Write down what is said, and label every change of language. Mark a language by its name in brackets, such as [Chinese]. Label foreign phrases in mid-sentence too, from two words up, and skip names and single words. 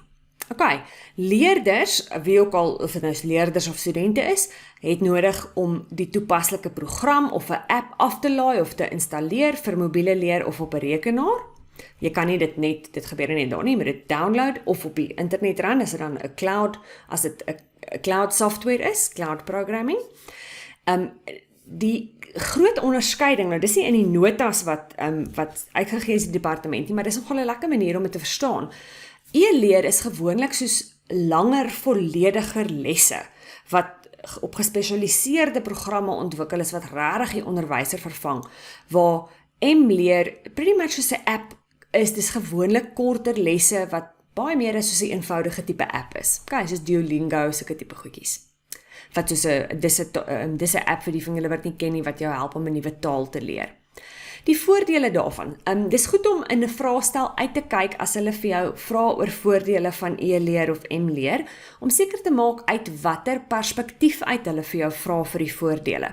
[Afrikaans] Okay, leerders, wie ook al, of dit nou leerders of studente is, het nodig om die toepaslike program of 'n app af te laai of te installeer vir mobiele leer of op 'n rekenaar. Jy kan nie dit gebeur nie daar nie, maar dit download of op die internet run, as dit dan 'n cloud, as dit 'n [English] cloud software [Afrikaans] is, [English] cloud programming. [Afrikaans] Die groot onderskeiding, nou dis nie in die notas wat uitgegee is in die departement nie, maar dis nogal 'n lekker manier om dit te verstaan. E-leer is gewoonlik soos langer, vollediger lesse, wat op gespesialiseerde programme ontwikkel is, wat regtig die onderwyser vervang, waar m-leer [English] pretty much [Afrikaans] soos 'n app is, dis gewoonlik korter lesse, wat baie meer is soos 'n eenvoudige tipe app is. Okay, soos Duolingo, sulke tipe goedjies. Wat soos dis 'n app vir die van julle wat nie ken nie, wat jou help om 'n nuwe taal te leer. Die voordele daarvan, dis goed om in 'n vraestel uit te kyk as hulle vir jou vra oor voordele van e-leer of m-leer, om seker te maak uit watter perspektief uit hulle vir jou vra vir die voordele.